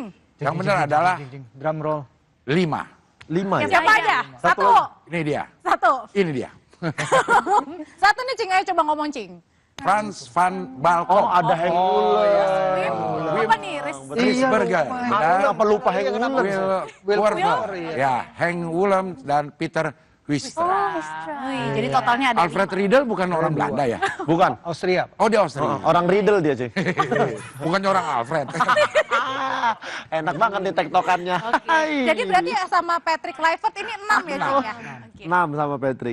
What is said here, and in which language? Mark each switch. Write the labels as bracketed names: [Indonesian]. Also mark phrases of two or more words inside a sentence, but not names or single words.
[Indonesian] Yang benar adalah [English] Drum roll. [Indonesian] 5. 5 ya. Siapa aja? Satu. Ini dia. Satu. Ini dia. Satu nih Cing, ayo coba ngomong Cing. Franz van Balkon. Oh, ada Henk Ulen. Apa nih? Riesbergen. Kenapa lupa Henk Ulen? Will Werner. Werner, Ya, Henk Ullem dan Peter Huistra. Wih, jadi totalnya ada Alfred Riedel bukan orang Belanda ya? Bukan. Austria. Oh, dia Austria. Orang Riedel dia, Cek. Bukannya orang Alfred. Enak banget nih tektokannya. Jadi berarti sama Patrick Kluivert ini 6 ya Cing ya? Oke. 6 sama Patrick.